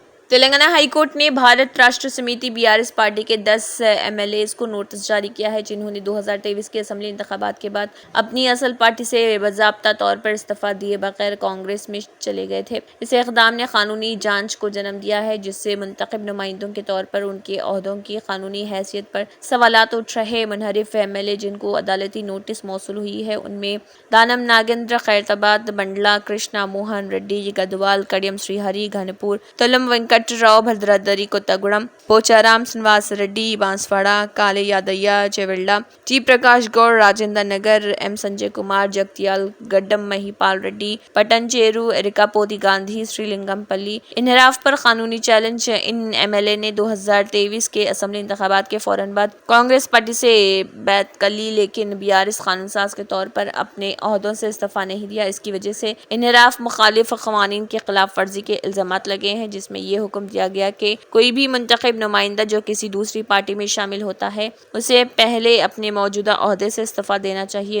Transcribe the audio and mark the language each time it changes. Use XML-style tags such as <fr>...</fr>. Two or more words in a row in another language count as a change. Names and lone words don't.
<ur>تلنگانہ ہائی کورٹ نے بھارت راشٹر سمیتی BRS پارٹی کے 10 MLAs کو نوٹس جاری کیا ہے جنہوں نے 2023 کے اسمبلی انتخابات کے بعد اپنی اصل پارٹی سے باضابطہ طور پر استعفیٰ دیے بغیر کانگریس میں چلے گئے تھے۔ اس اقدام نے قانونی جانچ کو جنم دیا ہے جس سے منتخب نمائندوں کے طور پر ان کے عہدوں کی قانونی حیثیت پر سوالات اٹھ رہے۔ منحرف MLA جن کو عدالتی نوٹس موصول ہوئی ہے ان میں دانم ناگیندر، خیرتآباد، بنڈلہ، کرشنا موہن ریڈی، گدوال، کڑیم سری ہری، گھنپور، تلم وینکٹ راؤ، بھدرادری، کوتاگوڑم، پوچارام، سنواس ریڈی، بانسواڑہ، کالے یادیا، چیولڈا، ٹی پرکاش گوڑ، راجندر نگر، M سنجے کمار، جگتیال گڈم، مہیپال ریڈی، پٹن چیرو، ایرکا پودی گاندھی، سری لنگم پلی۔ انحراف پر قانونی چیلنج: ان MLA نے 2023 کے اسمبلی انتخابات کے فوراً بعد کانگریس پارٹی سے بیعت کر لی لیکن BRS قانون ساز کے طور پر اپنے عہدوں سے استعفیٰ نہیں دیا۔ اس کی وجہ سے انحراف مخالف قوانین کی خلاف ورزی کے الزامات لگے ہیں جس میں یہ حکم دیا گیا کہ کوئی بھی منتخب نمائندہ جو کسی دوسری پارٹی میں شامل ہوتا ہے اسے پہلے اپنے موجودہ عہدے سے استعفیٰ دینا چاہیے۔</ur>